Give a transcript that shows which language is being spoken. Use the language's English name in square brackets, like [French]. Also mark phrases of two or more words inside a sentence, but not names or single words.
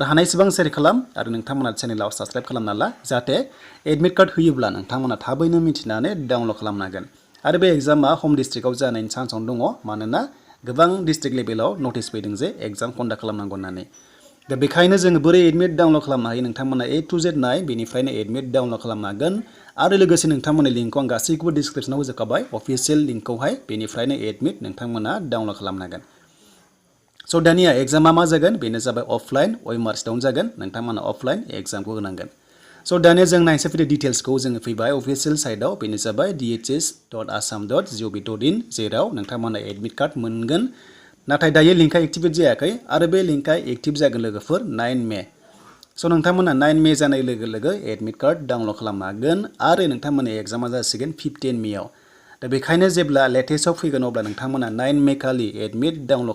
[Bodo] हानायसेबां शेयार खालाम आरो नोंथांमोना चेनेलाव साबस्क्राइब खालामना ला जाहाथे [English] admit card [Bodo] होयोब्ला नोंथांमोना थाबैनो मिथिनानै डाउनलड खालामनो हागोन आरो बे एग्जामा हम डिस्ट्रिक्टआव जानायनि चान्सआव दङ मानोना गोबां [English] district level [Bodo] नटिस फैदों जे [English] exam conduct [Bodo] खालामनांगौ होननानै दा बेखायनो जोङो बोरै [English] admit download [Bodo] खालामनो हायो नोंथांमोना [English] A to Z [Bodo] नाय बेनिफ्रायनो [English] admit download [Bodo] खालामनो हागोन आरो लोगोसे नोंथांमोननि लिंकखौ आं गासैखौबो डिसक्रिप्शनाव होजोबखाबाय [English] official link [Bodo] बेनिफ्रायनो एडमिट नोंथांमोना डाउनलड खालामनो हागोन स' दानिया एग्जामा मा जागोन बेनो जाबाय [English] offline vemars down [Bodo] जागोन नोंथांमोना [English] offline exam [Bodo] होनांगोन स' दानिया जों नायनोसै फैदो डिटेल्सखौ जोङो फैबाय [English] official site [Bodo] बेनो जाबाय dhs.assam.gov.in जेराव नोंथांमोना [English] admit card [Bodo] मोनगोन नाथाय दायो लिंकआ एक्टिभेट जायाखै आरो बे लिंकआ एक्टिभ जागोन लोगोफोर 9 मे स' नोंथांमोना 9 मे जानाय लोगो लोगो [English] admit card download [Bodo] खालामनो हागोन आरो नोंथांमोननि एग्जामा जासिगोन 15 मेआव दा बेखायनो जेब्ला लेटेस्टआव फैगोन अब्ला नोंथांमोना 9 मे खालि [English] admit download